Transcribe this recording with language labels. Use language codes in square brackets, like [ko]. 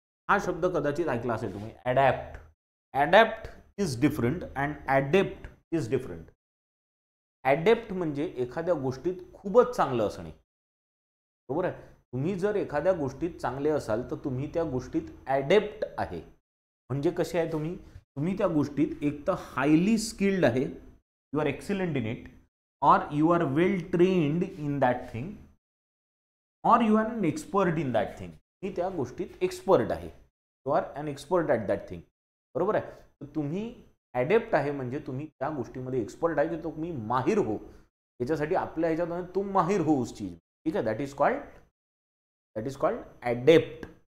[mr] हा शब्द कदाचित ऐकला असेल तुम्ही, adapt. [en] Adapt is different and adept is different. [mr] ॲडेप्ट म्हणजे एखाद्या गोष्टीत खूपच चांगलं असणे, बरोबर आहे. तुम्ही जर एखाद्या गोष्टीत चांगले असाल तर तुम्ही त्या गोष्टीत ॲडेप्ट आहे. म्हणजे कसे आहे तुम्ही? तुम्ही त्या गोष्टीत एक तर हायली स्किल्ड आहे, [en] You are excellent in it, or you are well trained in that thing, or you are an expert in that thing. [mr] मी त्या गोष्टीत एक्सपर्ट आहे, [en] you are an expert at that thing, [mr] बरोबर आहे. तर तुम्ही ॲडेप्ट आहे म्हणजे तुम्ही त्या गोष्टीमध्ये एक्सपर्ट आहे की तुम्ही [hi] माहिर हो. [mr] याच्यासाठी आपल्या ह्याच्यात [hi] तुम माहिर हो उस चीज, [mr] ठीक आहे. [en] That is called adept.